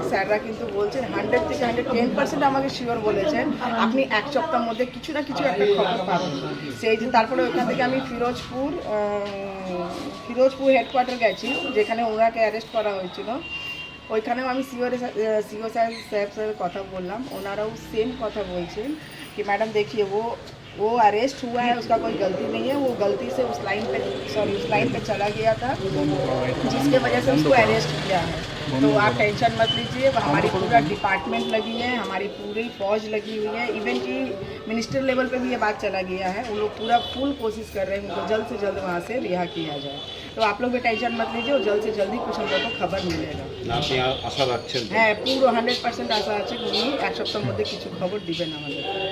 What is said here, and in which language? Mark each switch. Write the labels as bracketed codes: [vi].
[bn] স্যাররা কিন্তু বলছেন 100 থেকে 110% আমাকে শিওর বলেছেন আপনি এক সপ্তাহের মধ্যে কিছু না কিছু একটা খবর পাবেন। সেই যে তারপরে ওইখান থেকে আমি ফিরোজপুর হেডকোয়ার্টার গেছি, যেখানে ওনাকে অ্যারেস্ট করা হয়েছিল। ওইখানেও আমি সিও সাহেবের কথা বললাম। ওনারাও সেম কথা বলছেন [hi] कि मैडम देखिए वो अरेस्ट हुआ है, उसका कोई गलती नहीं है, वो गलती से उस लाइन पे चला गया था, जिसके वजह से उसको अरेस्ट किया है। तो आप टेंशन मत लीजिए, हमारी पूरा डिपार्टमेंट लगी है, हमारी पूरी फौज लगी हुई है, इवन कि मिनिस्टर लेवल पे भी ये बात चला गया है। वो लोग पूरा फुल कोशिश कर रहे हैं उनको जल्द से जल्द वहाँ से रिहा किया जाए। तो आप लोग भी टेंशन मत लीजिए, और जल्द से जल्दी कुछ हम लोग को खबर मिलेगा। [bn] আশা রাখছেন? হ্যাঁ, পুরো 100% আশা আছে উনি এক সপ্তাহের মধ্যে কিছু খবর দিবেন আমাদের।